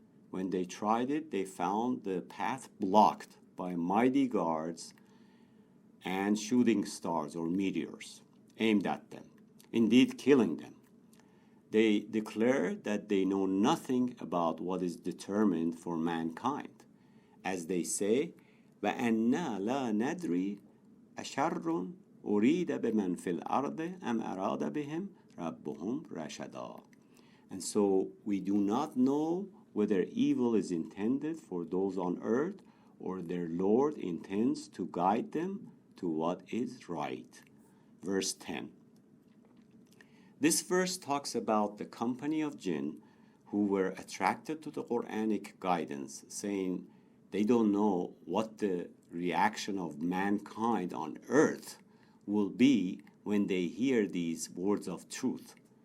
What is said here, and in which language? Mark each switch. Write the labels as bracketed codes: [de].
[en] When they tried it, they found the path blocked by mighty guards and shooting stars or meteors aimed at them, indeed killing them. They declare that they know nothing about what is determined for mankind. As they say, [ar] وَأَنَّا لَا نَدْرِي أَشَرٌ أُرِيدَ بِمَنْ فِي الْأَرْضِ أَمْ أَرَادَ بِهِمْ رَبُّهُمْ رَشَدًا. [en] And so we do not know whether evil is intended for those on earth or their Lord intends to guide them to what is right. Verse 10. This verse talks about the company of jinn who were attracted to the Quranic guidance, saying they don't know what the reaction of mankind on earth will be when they hear these words of truth.